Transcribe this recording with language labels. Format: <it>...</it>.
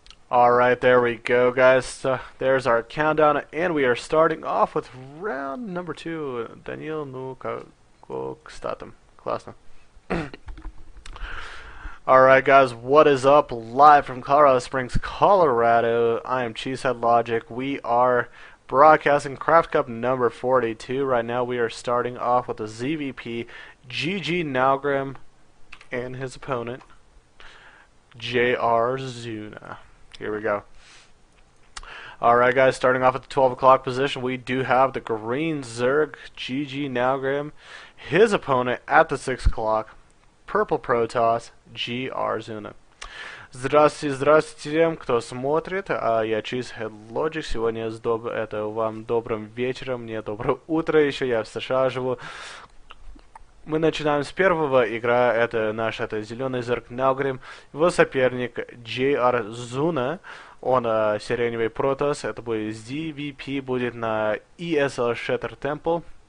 <en>Alright, there we go, guys. So there's our countdown, and we are starting off with round number 2.</en> <ru>Daniel, ну как статом? Классно.</ru> <en>Alright, guys, what is up? Live from Colorado Springs, Colorado. I am Cheesehead Logic. We are broadcasting Craftcup number 42. Right now, we are starting off with the ZVP GGNaugrim and his opponent, JRZuna. Here we go. Alright, guys, starting off at the 12 o'clock position, we do have the green Zerg, GGNaugrim. His opponent at the 6 o'clock, purple Protoss, JRZuna.</en> <ru>Здравствуйте, здравствуйте всем, кто смотрит. Я Cheesehead Logic. Сегодня это вам добрым вечером, мне доброе утро еще, я в США живу. Мы начинаем с первого игра, это зеленый Зерк Наугрим, его соперник JRZuna, он сиреневый Протос, это будет ZVP, будет на ESL Shatter Temple.</ru>